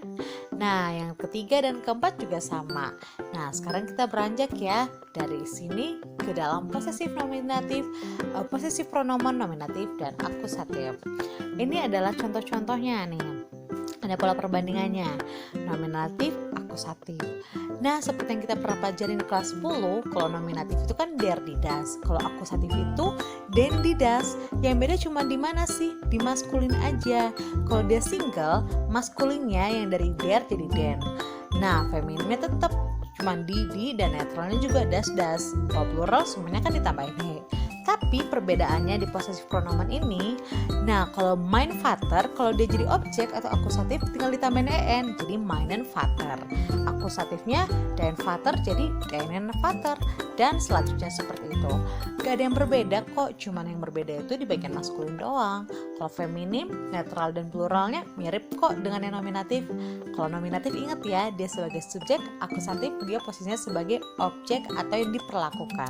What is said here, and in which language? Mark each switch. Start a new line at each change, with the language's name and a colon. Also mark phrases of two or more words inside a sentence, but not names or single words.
Indonesian: Nah, yang ketiga dan keempat juga sama. Nah, sekarang kita beranjak ya dari sini ke dalam posesif nominatif, posesif pronomen nominatif dan akusatif. Ini adalah contoh-contohnya nih. Ada pola perbandingannya, nominatif, akusatif. Nah, seperti yang kita pernah pelajarin di kelas 10, kalau nominatif itu kan
German: der die das,
Indonesian: kalau akusatif itu
German: den die das.
Indonesian: Yang beda cuma di mana sih? Di maskulin aja. Kalau dia single, maskulinnya yang dari der jadi den. Nah, femininnya tetap cuma di dan netralnya juga das. Kalau plural semuanya kan ditambahin he. Tapi perbedaannya di
German: possessive pronomen
Indonesian: ini, nah kalau
German: mein Vater,
Indonesian: kalau dia jadi objek atau akusatif tinggal ditambahin en, jadi
German: meinen Vater.
Indonesian: Akusatifnya
German: dein Vater
Indonesian: jadi
German: deinen Vater,
Indonesian: dan selanjutnya seperti itu. Gak ada yang berbeda kok, cuman yang berbeda itu di bagian maskulin doang. Kalau feminim, netral dan pluralnya mirip kok dengan yang nominatif. Kalau nominatif ingat ya, dia sebagai subjek, akusatif dia posisinya sebagai objek atau yang diperlakukan.